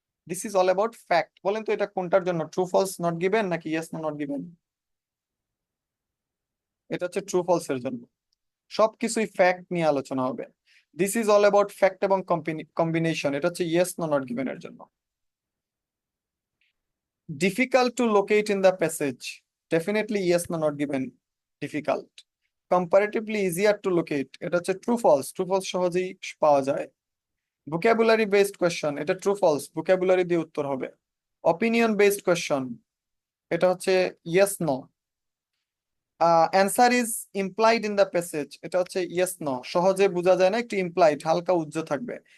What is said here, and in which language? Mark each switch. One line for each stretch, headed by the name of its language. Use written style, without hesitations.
English: This is all about fact.
Bangla: বলেন তো এটা কোনটার জন্য, ট্রু ফলস নট গিভেন নাকি ইয়েস নট গিভেন? এটা হচ্ছে ট্রু ফলস এর জন্য। সবকিছুই ফ্যাক্ট নিয়ে আলোচনা হবে।
English: this is all about fact
Bangla: এবং কম্বিনেশন, এটা হচ্ছে ইয়েস নট গিভেন এর জন্য।
English: Difficult to locate in the passage. Definitely yes, no, not given. Difficult. Comparatively easier to locate.
Bangla: এটা হচ্ছে true false. True false সহজেই পাওয়া যায়।
English: Vocabulary based question. এটা true false.
Bangla: Vocabulary দিয়ে উত্তর হবে।
English: Opinion based question.
Bangla: এটা হচ্ছে yes, no.
English: Answer is implied in the passage.
Bangla: এটা হচ্ছে yes, no. সহজে বোঝা যায় না, একটু implied, হালকা উজ্জ্ব থাকবে।